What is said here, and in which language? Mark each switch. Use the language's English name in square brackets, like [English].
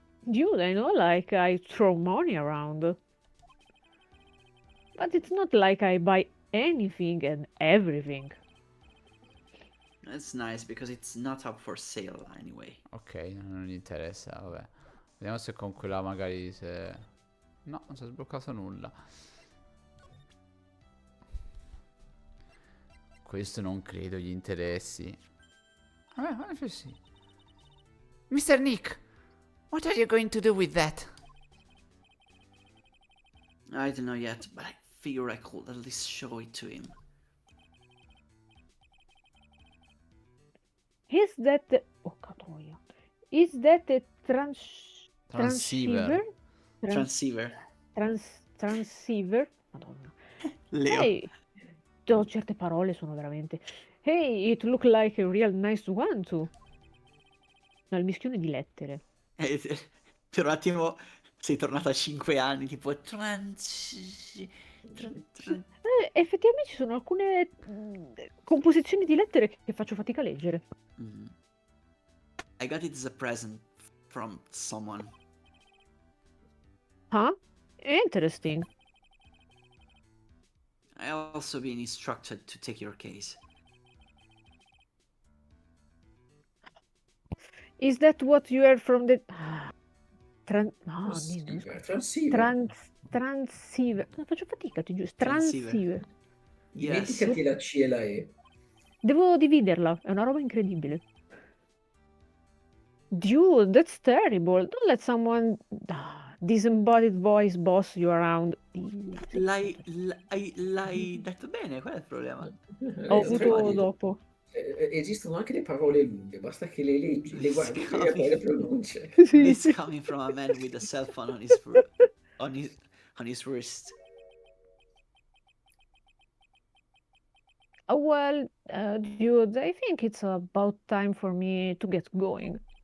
[English] Dude, I know, like, I throw money around. But it's not like I buy anything and everything. That's nice because it's not up for sale anyway. [Italian] Ok, non gli interessa, vabbè. Vediamo se con quella magari se... No, non si è sbloccato nulla. Questo non credo gli interessi. Vabbè, forse sì. Mr. [English] Nick, what are you going to do with that? I don't know yet, but I figure I could at least show it to him. Is that the... Oh, catoia. Is that a Transceiver. Transceiver. Transceiver? Madonna. Leo. [Italian] Hey, certe parole sono veramente... [English] Hey, it look like a real nice one too. [Italian] No, il mischione di lettere. Per un attimo sei tornato a 5 anni, tipo... Effettivamente ci sono alcune composizioni di lettere che faccio fatica a leggere. [English] I got it as a present from someone. Huh? Interesting. I also been instructed to take your case. Is that what you heard from the... [Italian] Transceiver. Faccio fatica, ti giuro. Transceiver. Dimenticati la C e la E. Devo dividerla, è una roba incredibile. [English] Dude, that's terrible. Don't let someone disembodied voice boss you around. [Italian] L'hai detto bene, qual è il problema? Ho avuto dopo. Esistono anche le parole lunghe, basta che le leggi, le guardi e poi le pronunce. [English] This coming from a man with a cell phone on his wrist. Well, dude, I think it's about time for me to get going.